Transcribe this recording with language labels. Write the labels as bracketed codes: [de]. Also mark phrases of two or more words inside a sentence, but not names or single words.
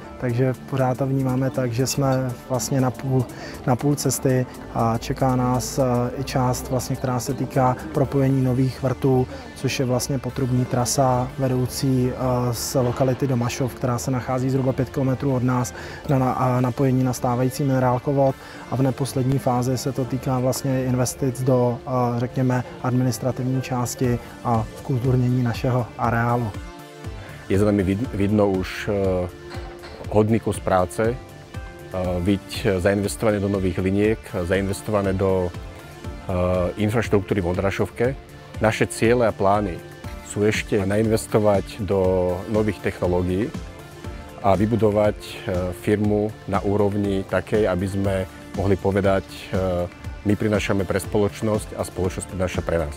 [cs] takže pořád to vnímáme tak, že jsme vlastně na půl cesty a čeká nás i část, vlastně, která se týká propojení nových vrtů, což je vlastně potrubní trasa vedoucí z lokality Domašov, která se nachází zhruba 5 km od nás, na napojení na stávající minerálkovod, a v neposlední fázi se to týká vlastně investic do, řekněme, administrativní části a vkulturnění našeho areálu. [sk] Je za nami vidno už hodný kus práce, byť zainvestované do nových liniek, zainvestované do infraštruktúry v Ondrášovke. Naše ciele a plány sú ešte nainvestovať do nových technológií a vybudovať firmu na úrovni takej, aby sme mohli povedať, my prinášame pre spoločnosť a spoločnosť prináša pre nás.